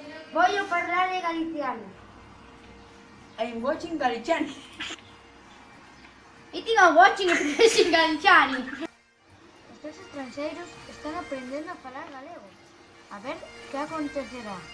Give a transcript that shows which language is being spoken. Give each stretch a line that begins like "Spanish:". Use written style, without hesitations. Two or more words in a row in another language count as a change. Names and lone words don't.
Italian: Voglio parlare galiciano.
English: I'm watching Galiciani. Eating and watching expressing galiciani.
Galician: Os tres extranxeiros están aprendendo a falar galego. A ver que acontecerá.